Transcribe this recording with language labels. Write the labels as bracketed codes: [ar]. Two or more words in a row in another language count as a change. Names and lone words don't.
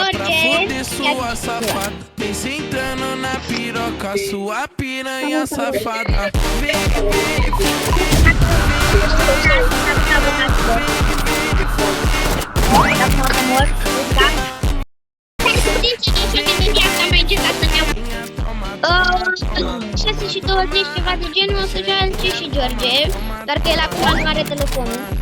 [pt] Jorge. foder sua safada. Vem sentando na piroca, sua piranha safada. Vem, [ro] Șase și 20, ceva de genul, o să joace și George, dar că el acum nu are telefonul.